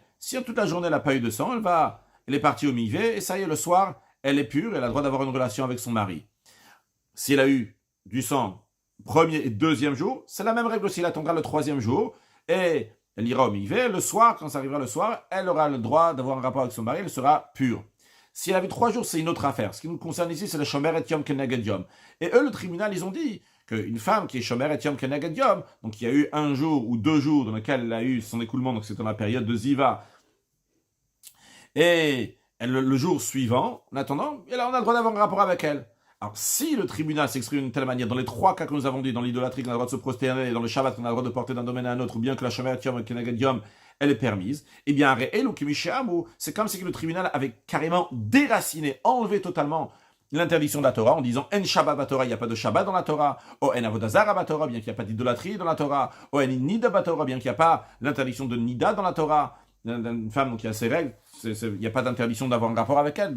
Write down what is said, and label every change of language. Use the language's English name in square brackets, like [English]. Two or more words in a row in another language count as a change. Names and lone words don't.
[French] Si toute la journée, elle n'a pas eu de sang, elle est partie au mivé, et ça y est, le soir, elle est pure, elle a le droit d'avoir une relation avec son mari. Si elle a eu du sang premier et deuxième jour, c'est la même règle aussi, elle attendra le troisième jour, et elle ira au mivé. Le soir, quand ça arrivera le soir, elle aura le droit d'avoir un rapport avec son mari, elle sera pure. Si elle avait 3 jours, c'est une autre affaire. Ce qui nous concerne ici, c'est le [Hebrew] שומרת יום כנגד יום. [French] Et eux, le tribunal, ils ont dit qu'une femme qui est [Hebrew] שומרת יום כנגד יום, [French] donc il y a eu 1 jour ou 2 jours dans lesquels elle a eu son écoulement, donc c'est dans la période de Ziva, et le jour suivant, en attendant, et là on a le droit d'avoir un rapport avec elle. Alors, si le tribunal s'exprime d'une telle manière, dans les 3 cas que nous avons dit, dans l'idolâtrie qu'on a le droit de se prosterner, et dans le Shabbat qu'on a le droit de porter d'un domaine à un autre, ou bien que la [Hebrew] שומרת יום כנגד יום, [French] elle est permise, eh bien, c'est comme si le tribunal avait carrément déraciné, enlevé totalement l'interdiction de la Torah, en disant [Hebrew] אין שבת בתורה, [French] il n'y a pas de Shabbat dans la Torah, [Hebrew] או אין עבודה זרה בתורה, [French] bien qu'il n'y a pas d'idolâtrie dans la Torah, [Hebrew] או אין נידה בתורה, [French] bien qu'il n'y a pas l'interdiction de Nida dans la Torah, d'une femme qui a ses règles, il n'y a pas d'interdiction d'avoir un rapport avec elle.